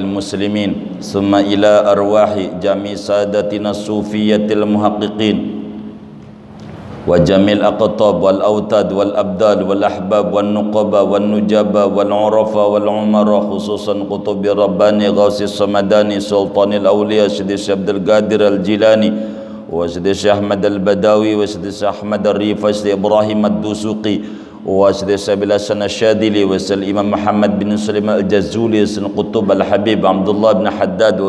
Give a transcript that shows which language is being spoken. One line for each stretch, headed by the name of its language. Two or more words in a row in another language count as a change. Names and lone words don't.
Arabic: مسلمين، ثم إلى أرواح جميع سادتنا الصوفية المحققين وجميع الأقطاب والأوتاد والأبدال والأحباب والنقباء والنجباء والعرفاء والأمراء، خصوصا قطب الرباني غوث الصمداني سلطان الأولياء Syekh Abdul Qadir al Jilani wa Syekh Ahmad al Badawi wa Syekh Ahmad al Rifai, Syekh Ibrahim ad Dusuqi wa Syekh Sabil Hasan Asyadili wa Syekh Imam Muhammad bin Sulaiman al-Jazuli, Syekh Qutub al-Habib Abdullah bin Haddad wa